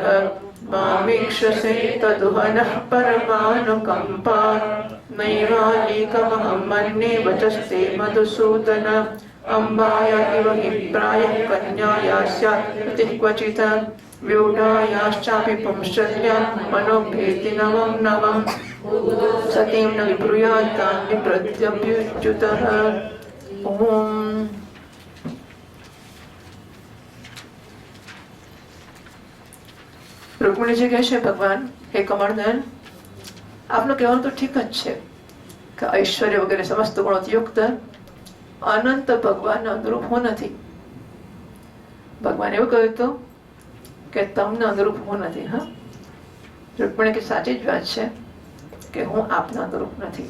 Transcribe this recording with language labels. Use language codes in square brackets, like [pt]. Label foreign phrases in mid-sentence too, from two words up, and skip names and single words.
[sa] मामीक्षसे तदुहनः परमानुकम्पान् नैवानीकमहं मन्ये वचस्ते मधुसूदन अम्बाया इव हि प्रायः कन्याया स्यात् रतिः क्वचित् व्यूढायाश्चापि पुंश्चर्यां मनोभेति नवं नवं सतीं न विब्रूयात् तान् प्रत्यभ्युच्युतः। [gu] ओम रुक्मिणीजी કહે છે ભગવાન હે કમળનયન આપનું કહેવાનું તો ઠીક જ છે કે ઐશ્વર્ય વગેરે સમસ્ત ગુણોથી યુક્ત અનંત ભગવાનના અનુરૂપ હું નથી. ભગવાન એવું કહ્યું હતું કે તમને અનુરૂપ હું નથી. હા, રૂકમણી કે સાચી જ વાત છે કે હું આપના અનુરૂપ નથી.